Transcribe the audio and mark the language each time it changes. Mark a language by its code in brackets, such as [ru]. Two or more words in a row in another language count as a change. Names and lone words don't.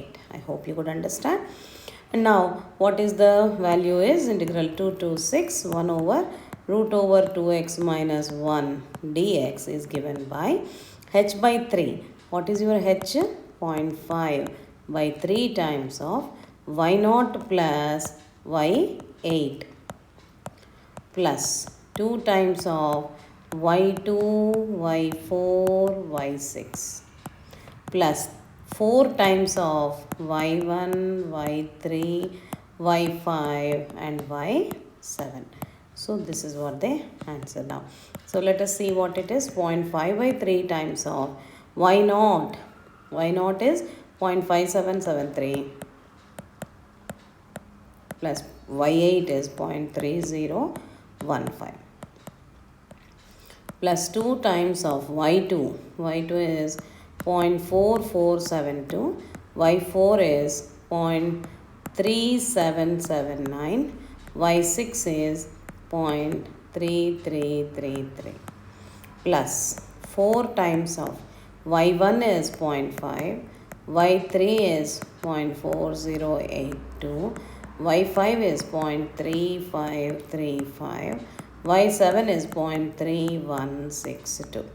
[en] I hope you could understand. And now what is the value is integral 2 to 6, 1 over root over 2x minus 1 dx is given by h by 3. What is your h? 0.5 by 3 times of y0 plus y8 plus 2 times of y2, y4, y6 plus 4 times of y1, y3, y5 and y7. So this is what they answer now. So let us see what it is. 0.5 by 3 times of y0. Y0 is 0.5773 plus y8 is 0.3015 plus 2 times of y2. Y2 is 0.4472. y4 is 0.3779. y6 is 0.3333 plus 4 times of y1 is 0.5, y3 is 0.4082, y5 is 0.3535, y7 is 0.3162.